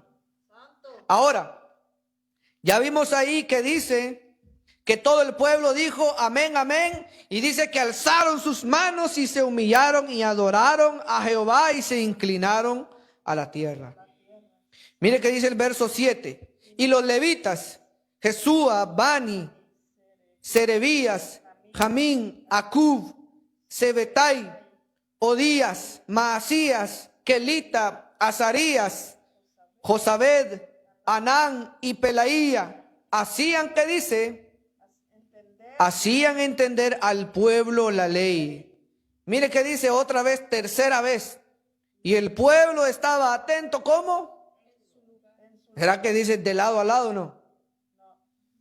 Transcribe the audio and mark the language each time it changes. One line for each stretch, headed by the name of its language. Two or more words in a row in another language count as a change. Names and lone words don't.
Spanish: Ahora, ya vimos ahí que dice que todo el pueblo dijo amén, amén. Y dice que alzaron sus manos y se humillaron y adoraron a Jehová y se inclinaron a la tierra. Mire que dice el verso 7. Y los levitas, Jesúa, Bani, Serebías, Jamín, Acub, Sebetai, Odías, Maasías, Kelita, Azarías, Josabed, Anán y Pelaía, hacían, ¿qué dice? Hacían entender al pueblo la ley. Mire que dice otra vez, tercera vez. Y el pueblo estaba atento, ¿cómo? ¿Será que dice de lado a lado?